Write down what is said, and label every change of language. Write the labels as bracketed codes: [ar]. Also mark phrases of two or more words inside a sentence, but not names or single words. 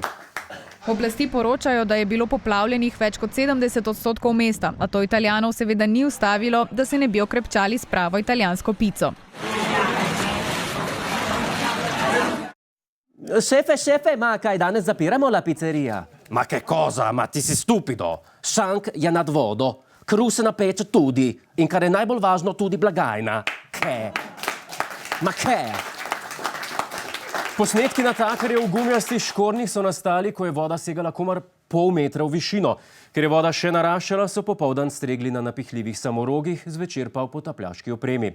[sl] Oblasti poročajo, da je bilo poplavljenih več kot 70% mesta, a to Italijanov seveda ni ustavilo, da se ne bi okrepčali s pravo italijansko pico. Šefe, ma kaj danes zapiramo [it] la pizzeria? Ma che cosa, ma ti si stupido? [sl] Šank je nad vodo, kruh se napeče tudi in kar je najbolj važno, tudi blagajna. [it] Ma ke? [sl] Posnetki natakarjev v gumijastih škornjih so nastali, ko je voda segala komar pol metra v višino. Ker je voda še naraščala, so popoldan stregli na napihljivih samorogih, zvečer pa v potapljaški opremi.